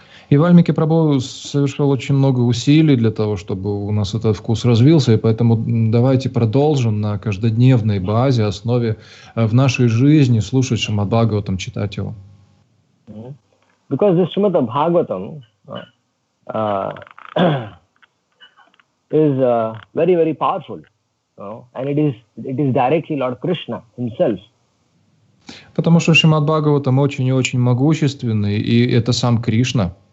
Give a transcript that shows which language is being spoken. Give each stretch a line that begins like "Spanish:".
Russian: И Вальмики Прабху совершил очень много усилий для того, чтобы у нас этот вкус развился, и поэтому давайте продолжим на каждодневной базе, основе в нашей жизни слушать Шримад-Бхагаватам, читать его.
English: Because this Shrimad-Bhagavatam is very, very powerful, and it is directly Lord Krishna himself.
Russian: Потому что Шримад-Бхагаватам очень и очень могущественный, и это сам Кришна.